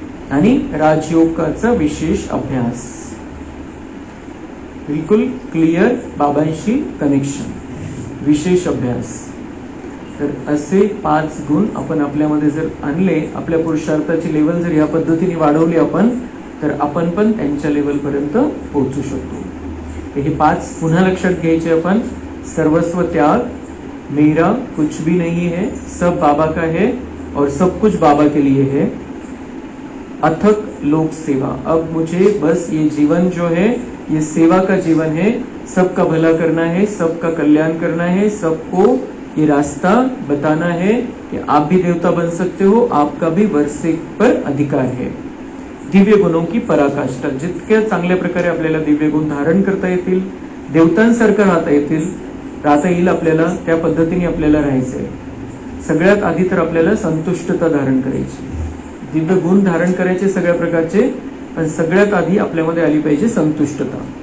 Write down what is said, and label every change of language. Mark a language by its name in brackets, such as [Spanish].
[Marathi] आणि राजयोगाचा विशेष अभ्यास, बिलकुल क्लिअर बाबांशी कनेक्शन, विशेष अभ्यास. तर असे 5 गुण आपण आपल्यामध्ये जर आणले, आपल्या पुरुषार्थाची लेवल जर या पद्धतीने वाढवली आपण, तर आपण पण त्यांच्या लेवलपर्यंत पोहोचू शकतो. हे 5 पुन्हा लक्षात घ्यायचे आपण. [Hindi] सर्वस्व त्याग, मेरा कुछ भी नहीं है, सब बाबा का है और सब कुछ बाबा के लिए है. अथक लोक सेवा, अब मुझे बस ये जीवन जो है ये सेवा का जीवन है, सबका भला करना है, सबका कल्याण करना है, सबको ये रास्ता बताना है कि आप भी देवता बन सकते हो, आपका भी वर्षे पर अधिकार है. दिव्य गुणों की पराकाष्ठा, [Marathi] जितक्या चांगल्या प्रकारे आपल्याला दिव्य गुण धारण करता येतील, देवतांसारखं राहता येईल आपल्याला, त्या पद्धतीने आपल्याला राहायचंय. सगळ्यात आधी तर आपल्याला संतुष्टता धारण करायची, दिव्य गुण धारण करायचे सगळ्या प्रकारचे, पण सगळ्यात आधी आपल्यामध्ये आली पाहिजे संतुष्टता.